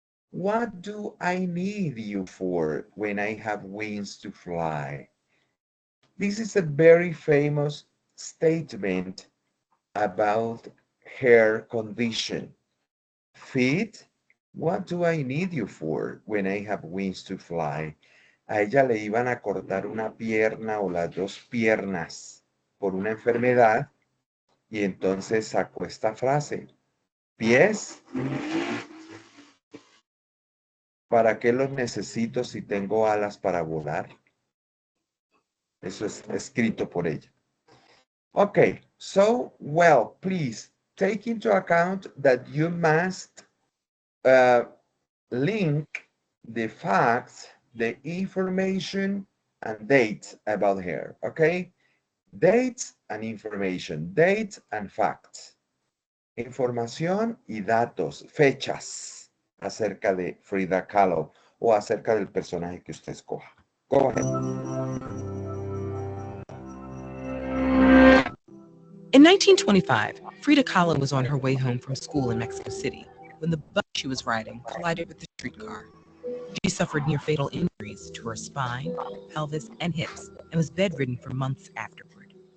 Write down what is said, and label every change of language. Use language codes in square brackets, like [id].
[en] What do I need you for when I have wings to fly? This is a very famous statement about her condition. Feet, what do I need you for when I have wings to fly? [es] A ella le iban a cortar una pierna o las dos piernas por una enfermedad y entonces sacó esta frase. Pies, ¿para qué los necesito si tengo alas para volar? Eso es escrito por ella. [en] Okay, so, well, please take into account that you must uh, link the facts, the information, and dates about her, okay? Dates and information, dates and facts. [es] Información y datos, fechas acerca de Frida Kahlo o acerca del personaje que usted escoja. [en] Go ahead. In 1925, Frida Kahlo was on her way home from school in Mexico City when the bus she was riding collided with the streetcar. She suffered near fatal injuries to her spine, pelvis, and hips and was bedridden for months afterward.